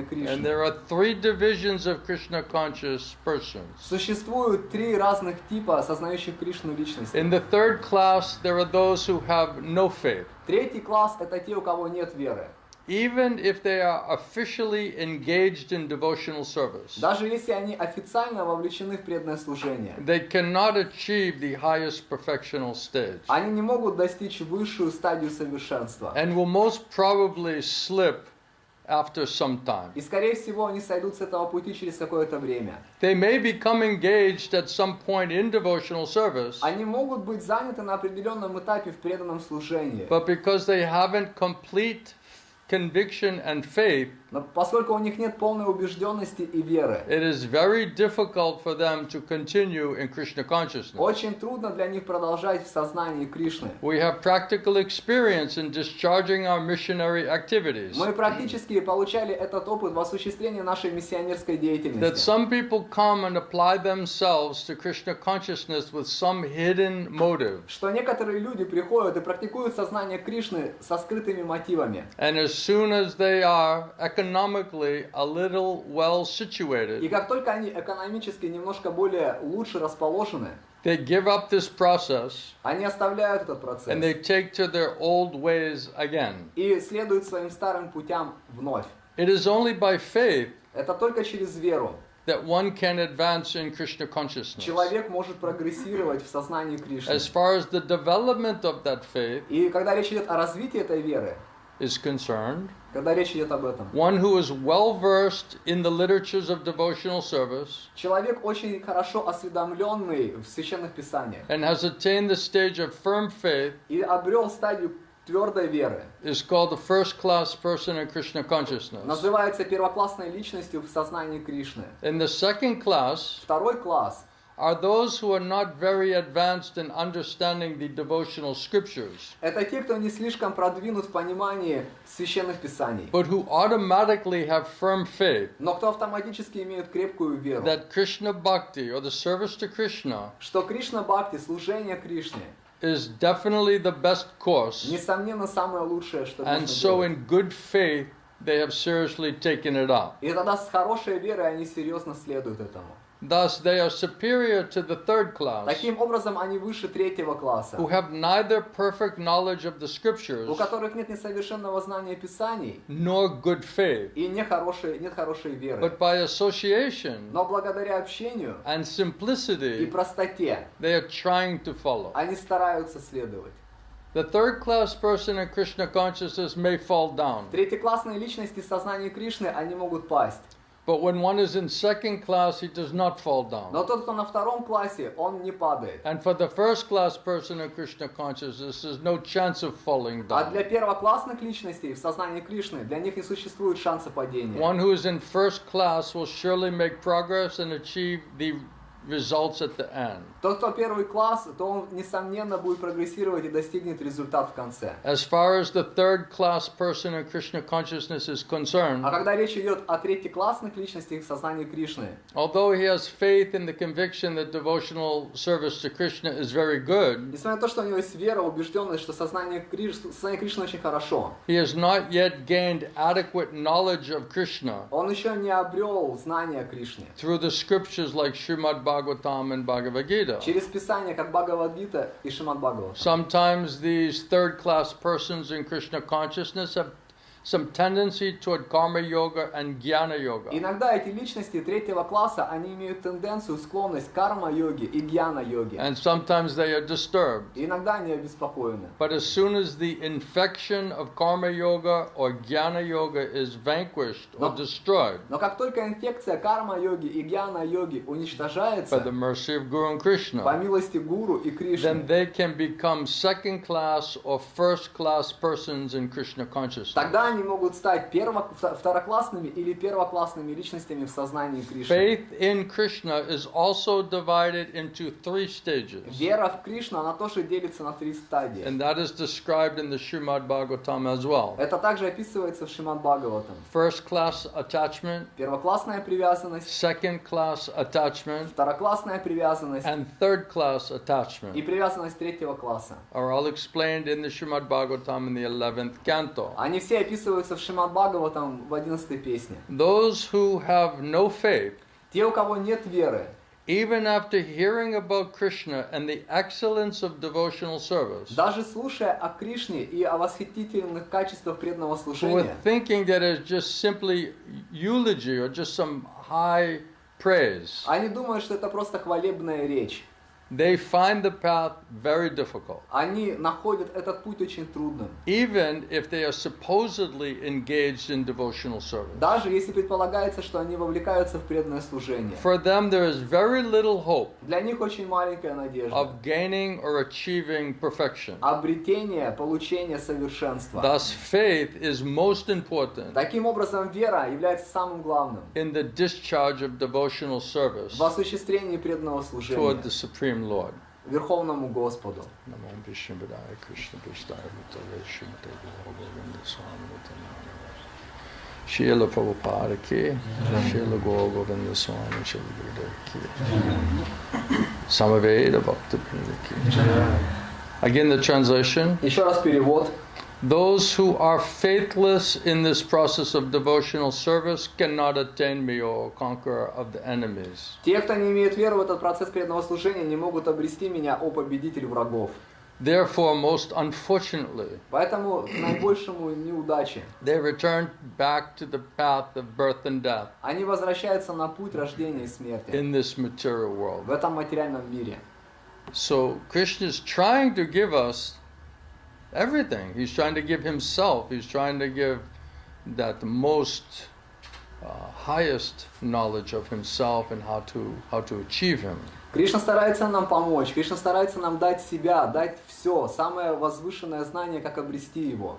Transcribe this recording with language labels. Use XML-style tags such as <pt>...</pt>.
<en>And</en> <ru>Кришны.</ru> <en>there are three divisions of Krishna conscious persons.</en> <ru>Существует три разных типа осознающих Кришну личностей.</ru> <en>In the third class, there are those who have no faith.</en> <ru>Третий класс — это те, у кого нет веры.</ru> <en>Even if they are officially engaged in devotional service,</en> <ru>Даже если они официально вовлечены в преданное служение,</ru> <en>they cannot achieve the highest perfectional stage</en> <ru>они не могут достичь высшую стадию совершенства.</ru> <en>and will most probably slip after some time.</en> <ru>И, скорее всего, они сойдут с этого пути через какое-то время.</ru> <en>They may become engaged at some point in devotional service,</en> <ru>Они могут быть заняты на определенном этапе в преданном служении.</ru> <en>but because they haven't complete conviction and faith,</en> <ru>Но поскольку у них нет полной убежденности и веры,</ru> <en>it is very difficult for them to continue in Krishna consciousness.</en> <ru>очень трудно для них продолжать в сознании Кришны.</ru> <en>We have practical experience in discharging our missionary activities.</en> <ru>Мы практически получали этот опыт в осуществлении нашей миссионерской</ru> <en>That</en> <ru>деятельности.</ru> <en>some people come and apply themselves to Krishna consciousness with some hidden motive.</en> <ru>Что некоторые люди приходят и практикуют сознание Кришны со скрытыми мотивами.</ru> <en>And as soon as they are economically a little well situated,</en> <ru>И как только они экономически немножко более лучше расположены,</ru> <en>they give up this process</en> <ru>они оставляют этот</ru> <en>and they</en> <ru>процесс</ru> <en>take to their old ways again.</en> <ru>и следуют своим старым путям вновь.</ru> <en>It is only by faith</en> <ru>Это только через веру</ru> <en>that one can advance in Krishna consciousness.</en> <ru>человек может прогрессировать в сознании Кришны.</ru> <en>As far as the development of that faith</en> <ru>И когда речь идет о развитии этой веры,</ru> <en>is concerned,</en> <ru>когда речь идет об этом,</ru> <en>one who is well versed in the literatures of devotional service</en> <ru>человек очень хорошо осведомленный в священных писаниях</ru> <en>and has attained the stage of firm faith</en> <ru>и обрел стадию твердой веры,</ru> <en>is called the first class person in Krishna consciousness.</en> <ru>называется первоклассной личностью в сознании Кришны.</ru> <en>In the second class</en> <ru>Второй класс</ru> <en>are those who are not very advanced in understanding the devotional scriptures,</en> <ru>— это те, кто не слишком продвинут в понимании священных писаний,</ru> <en>but who automatically have firm faith</en> <ru>но кто автоматически имеют крепкую веру,</ru> <en>that Krishna bhakti or the service to Krishna</en> <ru>что Кришна-бхакти, служение Кришне,</ru> <en>is definitely the best course,</en> <ru>несомненно, самое лучшее, что можно</ru> <en>and so</en> <ru>делать.</ru> <en>in good faith they have seriously taken it up.</en> <ru>И тогда с хорошей верой они серьезно следуют этому.</ru> <en>Thus, they are superior to the third class,</en> <ru>Таким образом, они выше третьего класса,</ru> <en>who have neither perfect knowledge of the scriptures</en> <ru>у которых нет несовершенного знания Писаний</ru> <en>nor good faith,</en> <ru>и нет хорошей веры.</ru> <en>but by association</en> <ru>Но благодаря общению</ru> <en>and</en> <ru>и</ru> <en>simplicity,</en> <ru>простоте</ru> <en>they are trying to follow.</en> <ru>они стараются следовать.</ru> <en>The third class person in Krishna consciousness may fall down,</en> <ru>Третьеклассные личности в сознании Кришны, они могут пасть.</ru> <en>but when one is in second class, he does not fall down.</en> <ru>Но тот, кто на втором классе, он не падает.</ru> <en>And for the first class person in Krishna consciousness, there's no chance of falling</en> <ru>А</ru> <en>down.</en> <ru>для первоклассных личностей в сознании Кришны, для них не существует шанса падения.</ru> <en>One who is in first class will surely make progress and achieve the results at the end.</en> <ru>Тот, кто первый класс, то он, несомненно, будет прогрессировать и достигнет результат в конце.</ru> <en>As far as the third class person in Krishna consciousness is concerned,</en> <ru>А когда речь идет о третьеклассных личностях в сознании Кришны,</ru> <en>although he has faith in the conviction that devotional service to Krishna is very good,</en> <ru>несмотря на то, что у него есть вера, убежденность, что сознание Кришны очень хорошо,</ru> <en>he has not yet gained adequate knowledge of Krishna</en> <ru>он еще не обрел знания о Кришне.</ru> <en>through the scriptures like Srimad Bhagavatam and Bhagavad-gita.</en> <ru>Через Писание, как Бхагавад-гита и Шримад Бхагаватам.</ru> <en>Sometimes these third class persons in Krishna consciousness have some tendency toward karma yoga and jnana yoga.</en> <ru>Иногда эти личности третьего класса, они имеют тенденцию, склонность к карма-йоге и гьяна-йоге.</ru> <en>And sometimes they are disturbed.</en> <ru>И иногда они обеспокоены.</ru> <en>But as soon as the infection of karma yoga or jnana yoga is vanquished or destroyed</en> <ru>Но как только инфекция карма-йоги и гьяна-йоги</ru> <en>by</en> <ru>уничтожается,</ru> <en>the mercy of Guru and</en> <ru>по</ru> <en>Krishna,</en> <ru>милости Гуру и</ru> <en>then</en> <ru>Кришны,</ru> <en>they can become second class or first class persons in Krishna consciousness.</en> <ru>тогда они могут стать второклассными или первоклассными личностями в сознании Кришны.</ru> <en>Faith in Krishna is also divided into 3 stages.</en> <ru>Вера в Кришну, она тоже делится на 3 стадии.</ru> <en>And that is described in the Srimad Bhagavatam as well.</en> <ru>Это также описывается в Шримад Бхагаватам.</ru> <en>First class attachment,</en> <ru>Первоклассная привязанность,</ru> <en>second class attachment,</en> <ru>второклассная привязанность</ru> <en>and third class</en> <ru>и</ru> <en>attachment</en> <ru>привязанность третьего класса.</ru> <en>are all explained in the Srimad Bhagavatam in the 11th canto.</en> <ru>Они все описываются в Шримад Бхагаватам в 11 песне.</ru> <en>Those who have no faith,</en> <ru>Те, у кого нет веры,</ru> <en>even after hearing about Krishna and the excellence of devotional service,</en> <ru>даже слушая о Кришне и о восхитительных качествах преданного</ru> <en>who are</en> <ru>служения,</ru> <en>thinking that it's just simply eulogy or just some high praise,</en> <ru>они думают, что это просто хвалебная речь.</ru> <en>they find the path very difficult.</en> <ru>Они находят этот путь очень трудным.</ru> <en>Even if they are supposedly engaged in devotional service.</en> <ru>Даже если предполагается, что они вовлекаются в преданное служение.</ru> <en>For them, there is very little hope</en> <ru>Для них очень маленькая надежда.</ru> <en>of gaining or achieving perfection.</en> <ru>Обретение, получение совершенства.</ru> <en>Thus, faith is most important</en> <ru>Таким образом, вера является самым главным</ru> <en>in the discharge of devotional service</en> <ru>в осуществлении преданного</ru> <en>toward</en> <ru>служения</ru> <en>the Supreme Lord.</en> <ru>Верховному Господу.</ru> <sa>Namo Vishnu Padaya Krishna Prasthaya Bhutale Srimate Bhagavagovinda Swami Nityayam. Srila Prabhupada ki, Srila Govinda Swami Srila Gurudev ki, Samaveda Bhaktivinoda ki.</sa> <en>Again, the translation.</en> <ru>Еще раз перевод.</ru> <en>Those who are faithless in this process of devotional service cannot attain me, O conqueror of the enemies.</en> <ru>Те, кто не имеет веры в этот процесс преданного служения, не могут обрести меня, о победитель врагов.</ru> <en>Therefore, most unfortunately,</en> <ru>Поэтому к наибольшему неудаче</ru> <en>they return back to the path of birth and death</en> <ru>они возвращаются на путь рождения и смерти</ru> <en>in this material</en> <ru>в</ru> <en>world.</en> <ru>этом материальном мире.</ru> <en>So Krishna is trying to give us everything. He's trying to give himself. He's trying to give that most highest knowledge of himself and how to achieve him.</en> <ru>Кришна старается нам помочь, Кришна старается нам дать себя, дать все, самое возвышенное знание, как обрести его.</ru>